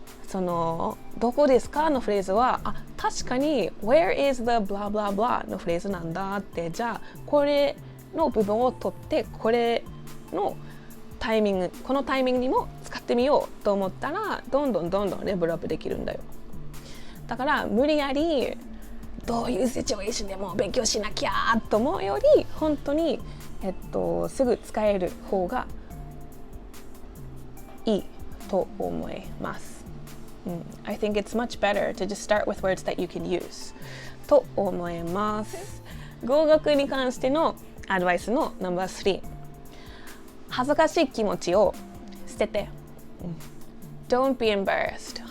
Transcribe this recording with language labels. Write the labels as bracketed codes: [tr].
[ja] そのどこですかのフレーズは確かに [en] Where is the blah blah [ja] blah のフレーズなんだって、じゃあこれの部分を取ってこれのタイミング、このタイミングにも使ってみようと思ったらどんどんレベルアップできるんだよ。だから無理やりどういうシチュエーションでも勉強しなきゃと思うより本当に、すぐ使える方がいいと思います。 [en] I think it's much better to just start with words that you can use [ja] と思います。語学に関してのアドバイスのナンバー3、恥ずかしい気持ちを捨てて、 [en] Don't be embarrassed。